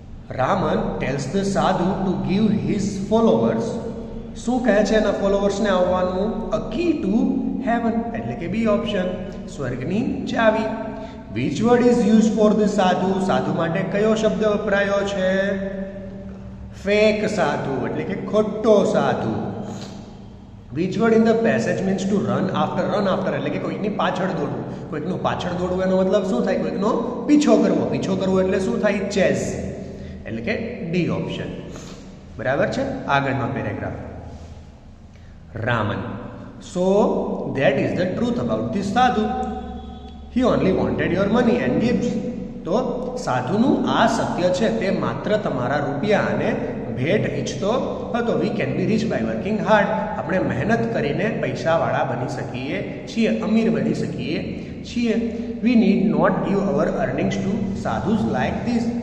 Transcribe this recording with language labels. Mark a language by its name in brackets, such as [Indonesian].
[English] Raman tells the sadhu to give his followers. [Gujarati] શું કહે છે એના ફોલોવર્સને આવવાનું? [English] A key to heaven [Gujarati] એટલે કે બી ઓપ્શન, સ્વર્ગની ચાવી. [English] Which word is used for the sadhu? [Gujarati] સાધુ માટે કયો શબ્દ વપરાયો છે? ફેક સાધુ એટલે કે ખોટો સાધુ. [English] Which word in the passage means to run after? [Gujarati] Run after એટલે કે કોઈકની પાછળ દોડવું. કોઈકનું પાછળ દોડવું એનો મતલબ શું થાય? કોઈકનો પીછો કરવો. પીછો કરવો એટલે શું થાય? ચેઝ એટલે કે ડી ઓપ્શન. બરાબર છે? આગળનો paragraph. Raman [English] So that is the truth about this sadhu. He only wanted your money and gifts. [Gujarati] તો સાધુનું આ સત્ય છે, તે માત્ર તમારા રૂપિયા અને ભેટ ઈચ્છતો હતો. [English] We can be rich by working hard. [Gujarati] આપણે મહેનત કરીને પૈસાવાળા બની શકીએ છીએ, અમીર બની શકીએ છીએ. [English] We need not give our earnings to sadhus like this.